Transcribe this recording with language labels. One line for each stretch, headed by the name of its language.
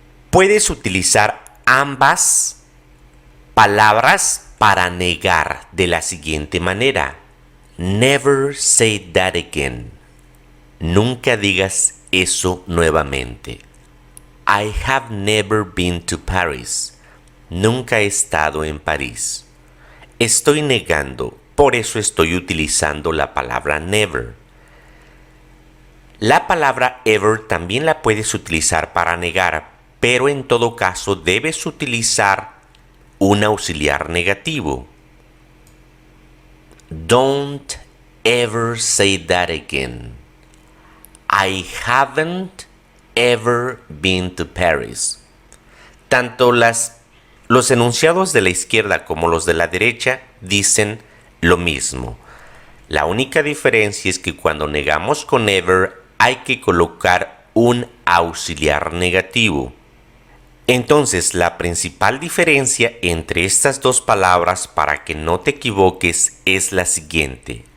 Spanish: Puedes utilizar ambas palabras para negar de la siguiente manera.
English: Never say that again.
Spanish: Nunca digas eso nuevamente.
English: I have never been to Paris.
Spanish: Nunca he estado en París. Estoy negando, por eso estoy utilizando la palabra never. La palabra ever también la puedes utilizar para negar, pero en todo caso debes utilizar un auxiliar negativo.
English: Don't ever say that again. I haven't ever been to Paris.
Spanish: Tanto los enunciados de la izquierda como los de la derecha dicen lo mismo. La única diferencia es que cuando negamos con ever hay que colocar un auxiliar negativo. Entonces, la principal diferencia entre estas dos palabras, para que no te equivoques, es la siguiente.